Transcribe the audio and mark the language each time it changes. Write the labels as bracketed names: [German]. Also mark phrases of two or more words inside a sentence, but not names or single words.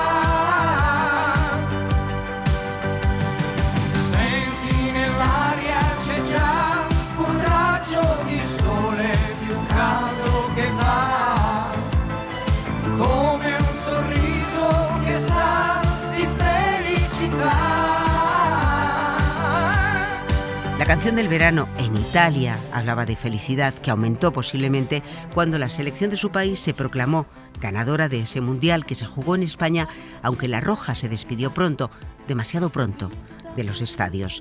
[Italian] Senti nell'aria c'è già un raggio di sole più caldo che va come un sorriso che sa di felicità. [Spanish] La canción del verano en Italia hablaba de felicidad, que aumentó posiblemente cuando la selección de su país se proclamó ganadora de ese mundial que se jugó en España, aunque la Roja se despidió pronto, demasiado pronto, de los estadios.